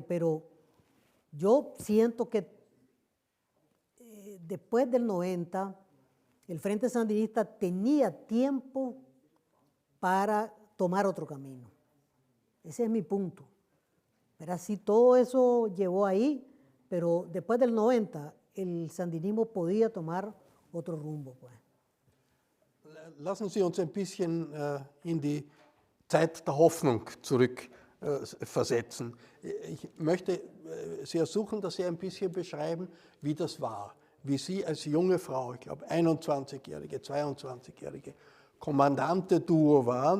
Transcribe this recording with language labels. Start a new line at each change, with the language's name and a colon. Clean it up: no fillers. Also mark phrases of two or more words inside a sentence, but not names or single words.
Spanish: Pero yo siento que después del 90, el Frente Sandinista tenía tiempo para tomar otro camino. Ese es mi punto. Pero sí, todo eso llevó ahí, pero después del 90 el sandinismo podía tomar otro rumbo. Pues.
German: Lassen Sie uns ein bisschen in die Zeit der Hoffnung zurückversetzen. Ich möchte Sie ersuchen, dass Sie ein bisschen beschreiben, wie das war. Wie Sie als junge Frau, ich glaube 21-Jährige, 22-Jährige, Kommandante-Duo waren